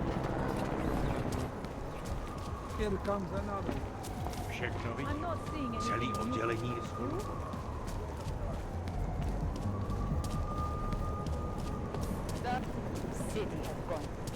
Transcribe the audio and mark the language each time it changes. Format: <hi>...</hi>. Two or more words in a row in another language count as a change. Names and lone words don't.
<en>Here comes another.</en> <cs>Všechno vidí.</cs> <en>I'm not seeing anything</en> <cs>Celý</cs> <en>new.</en> <cs>oddělení je skoro.</cs> <en>The city has gone.</en>